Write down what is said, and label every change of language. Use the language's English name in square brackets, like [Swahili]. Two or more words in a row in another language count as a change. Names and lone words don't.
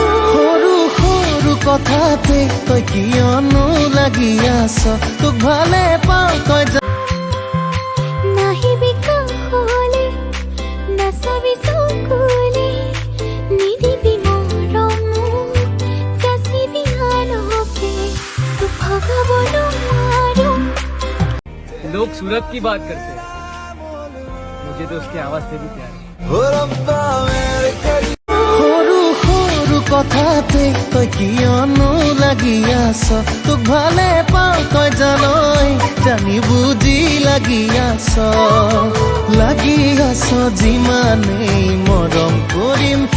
[Assamese] সৰু সৰু কথাতে তই কিয়নো লাগি আছ তোক ভালে পাওঁ তই নাহিবি কাষলে নাচাবি চকুলে নিদিবি মৰম যাচিবি আনকে তোক ভগাব নোৱাৰো। [Hindi] लोग सूरत की बात करते हैं, मुझे तो उसकी आवाज से भी प्यार है। [Assamese] সৰু সৰু কথাতে তই কিয়নো লাগি আছ তোক ভালে পাওঁ তই জানই জানি বুজি লাগি আছ যিমানেই মৰম কৰিম